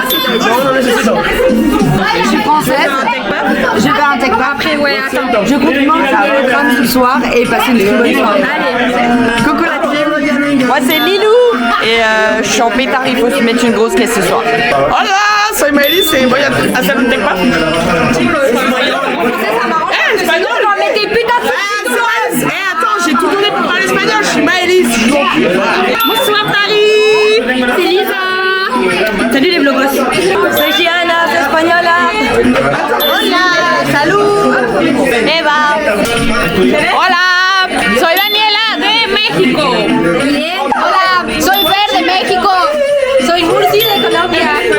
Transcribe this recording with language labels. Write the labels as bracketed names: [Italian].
[French] Alors, je suis française. Je vais à un tech bar. Après, ouais, attends. Je compte manger le crâne ce soir et passer une très bonne soirée. Allez. Coucou la team. Moi c'est Lilou et je suis en pétard, il faut se mettre une grosse caisse ce soir. [Spanish] Hola, soy Maëlys et voy a hacer un tech bar. [French] Espagnol. Mais t'es putain de... Attends, j'ai tout donné pour parler espagnol, je suis Maëlys. Bonsoir Paris. C'est Lisa. Salut les vlogos. [Spanish] Soy Gianna, soy española. Hola, salud. Eva. Hola, soy Daniela de México. Bien. Hola, soy Fer de México. Soy Murci de Colombia.